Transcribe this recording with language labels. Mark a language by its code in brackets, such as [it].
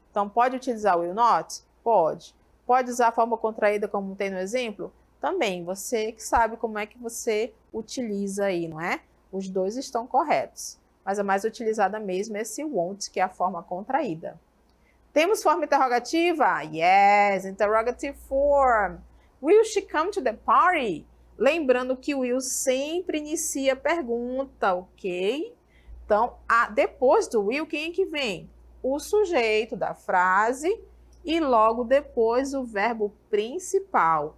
[pt] Então, pode utilizar o will not? Pode. Pode usar a forma contraída como tem no exemplo? Também. Você que sabe como é que você utiliza aí, não é? Os dois estão corretos. Mas a mais utilizada mesmo é esse won't, que é a forma contraída. Temos forma interrogativa? [en] Yes, interrogative form. Will she come to the party? [pt] Lembrando que o will sempre inicia a pergunta, ok? Então, depois do will, quem é que vem? O sujeito da frase e logo depois o verbo principal.